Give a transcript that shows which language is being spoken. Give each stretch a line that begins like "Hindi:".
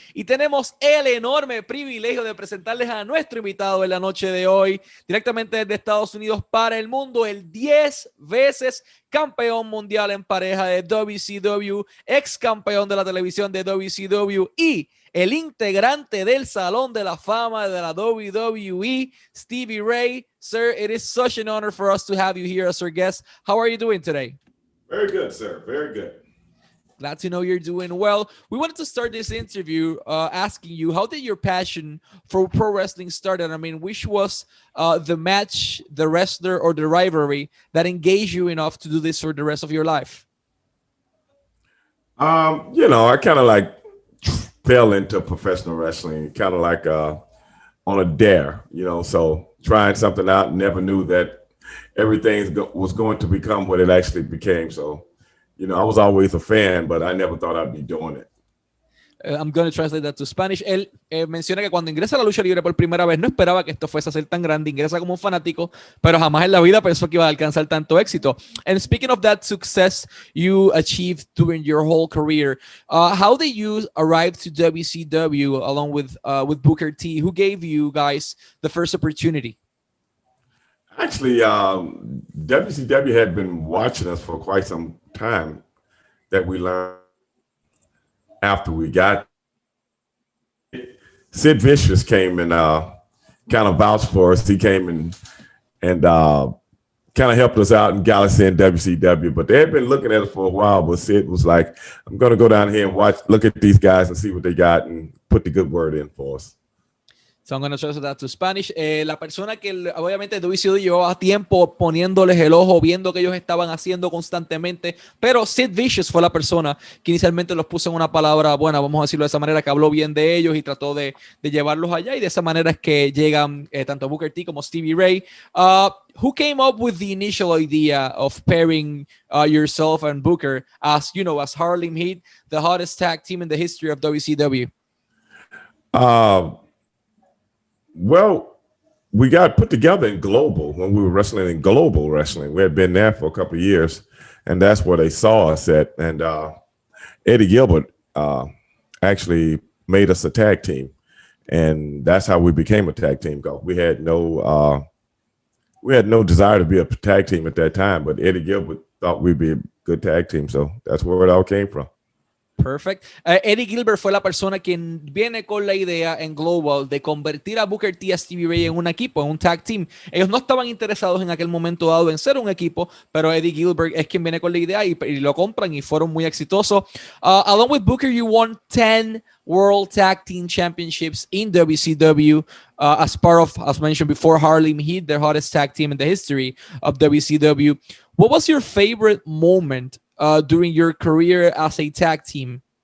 Spanish: Y tenemos el enorme privilegio de presentarles a nuestro invitado en la noche de hoy, directamente desde Estados Unidos para el mundo, el 10 veces campeón mundial en pareja de WCW, ex campeón de la televisión de WCW y el integrante del Salón de la Fama de la WWE, Stevie Ray.
English: Sir, it is such an honor for us to have you here as our guest. How are you doing today? Very good, sir. Very good. Glad to know you're doing well. We wanted to start this interview asking you, how did your passion for pro wrestling start? And I mean, which was the match, the wrestler, or the rivalry that engaged you enough to do this for the rest of your life? I kind of like fell into professional wrestling, kind of like on a dare, so trying something out, never knew that everything was going to become what it actually became. So, I was always a fan, but I never thought I'd be doing it. I'm going to translate that to Spanish.
Spanish: Él menciona que cuando ingresa a la lucha libre por primera vez no esperaba que esto fuese a ser tan grande. Ingresa como un fanático, pero jamás en la vida pensó que iba a alcanzar tanto éxito.
English: And speaking of that success you achieved during your whole career, how did you arrive to WCW along with Booker T? Who gave you guys the first opportunity? Actually, WCW had been watching us for quite some time. That we learned after we got Sid Vicious came and kind of vouched for us. He came and kind of helped us out in Galaxy and WCW, but they had been looking at us for a while. But Sid was like, I'm going to go down here and look at these guys and see what they got and put the good word in for us. So I'm going to translate that to Spanish.
Spanish: La persona que obviamente WCW llevaba tiempo poniéndoles el ojo, viendo que ellos estaban haciendo constantemente, pero Sid Vicious fue la persona que inicialmente los puso en una palabra buena, vamos a decirlo de esa manera, que habló bien de ellos y trató de llevarlos allá, y de esa manera es que llegan tanto Booker T como Stevie Ray.
English: Who came up with the initial idea of pairing yourself and Booker as Harlem Heat, the hottest tag team in the history of WCW? Well, we got put together in Global when we were wrestling in Global Wrestling. We had been there for a couple of years, and that's where they saw us at. And Eddie Gilbert actually made us a tag team, and that's how we became a tag team. We had no desire to be a tag team at that time, but Eddie Gilbert thought we'd be a good tag team, so that's where it all came from. Perfect.
Spanish: Eddie Gilbert fue la persona quien viene con la idea en Global de convertir a Booker T y a Stevie Ray en un equipo, en un tag team. Ellos no estaban interesados en aquel momento dado en ser un equipo, pero Eddie Gilbert es quien viene con la idea y lo compran y fueron muy exitosos.
English: Along with Booker, you won 10 World Tag Team Championships in WCW as part of, as mentioned before, Harlem Heat, the hottest tag team in the history of WCW. What was your favorite moment during your career as a tag team?